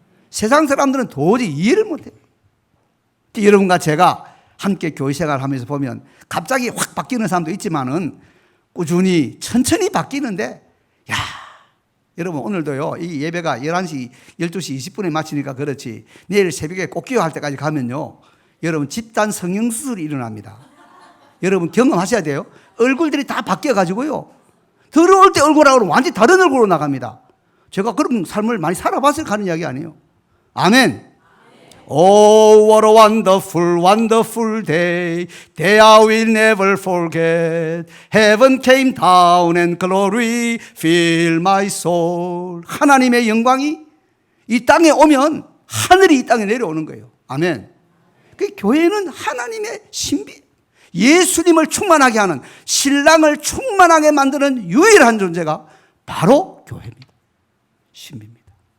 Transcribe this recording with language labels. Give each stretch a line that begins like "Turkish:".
Korean: 세상 사람들은 도저히 이해를 못해요. 여러분과 제가 함께 교회 생활을 하면서 보면 갑자기 확 바뀌는 사람도 있지만은 꾸준히 천천히 바뀌는데, 야, 여러분 오늘도요, 이 예배가 11시, 12시 20분에 마치니까 그렇지, 내일 새벽에 꽃기도 할 때까지 가면요, 여러분 집단 성형수술이 일어납니다. 여러분 경험하셔야 돼요. 얼굴들이 다 바뀌어가지고요, 들어올 때 얼굴하고는 완전히 다른 얼굴로 나갑니다. 제가 그런 삶을 많이 살아봤을 가는 이야기 아니에요. 아멘.
English: Oh, what a wonderful, wonderful day. Day I will never forget. Heaven came down and glory filled my soul.
Korean: 하나님의 영광이 이 땅에 오면 하늘이 이 땅에 내려오는 거예요. 아멘. 그 교회는 하나님의 신비, 예수님을 충만하게 하는, 신랑을 충만하게 만드는 유일한 존재가 바로 교회입니다. 신비입니다.